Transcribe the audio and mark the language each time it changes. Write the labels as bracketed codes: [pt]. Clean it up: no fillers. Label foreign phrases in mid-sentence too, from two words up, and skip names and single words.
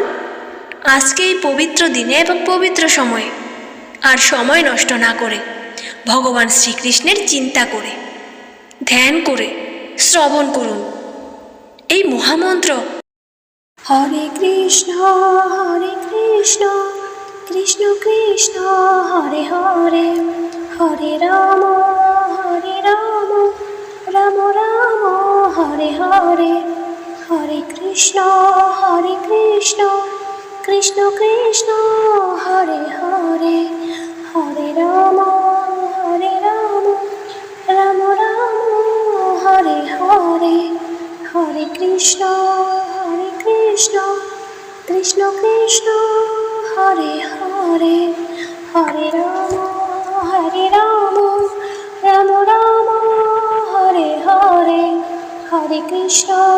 [bn] আজকে এই পবিত্র দিনে এবং পবিত্র সময়ে আর সময় নষ্ট না করে ভগবান শ্রীকৃষ্ণের চিন্তা করে, ধ্যান করে শ্রবণ করুন এই মহামন্ত্র। [sa] হরে কৃষ্ণ কৃষ্ণ কৃষ্ণ হরে হরে, হরে রাম রাম রাম হরে হরে, হরে কৃষ্ণ কৃষ্ণ কৃষ্ণ হরে হরে, হরে রাম রাম রাম হরে হরে, হরে কৃষ্ণ কৃষ্ণ কৃষ্ণ হরে হরে, হরে রাম রাম রাম হরে হরে, হরে কৃষ্ণ